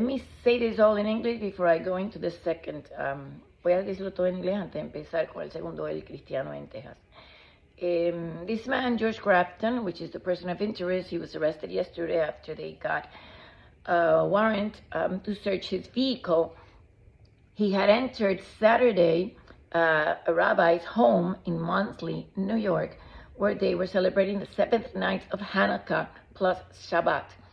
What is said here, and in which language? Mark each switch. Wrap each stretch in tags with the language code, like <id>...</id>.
<en>Let me say this all in English before I go into the second.</en> <es>Voy a decirlo todo en inglés antes de empezar con el segundo, el cristiano en Texas.</es> <en>This man, George Crafton, which is the person of interest, he was arrested yesterday after they got a warrant to search his vehicle. He had entered Saturday a rabbi's home in Muncie, New York, where they were celebrating the 7th night of Hanukkah plus Shabbat.</en>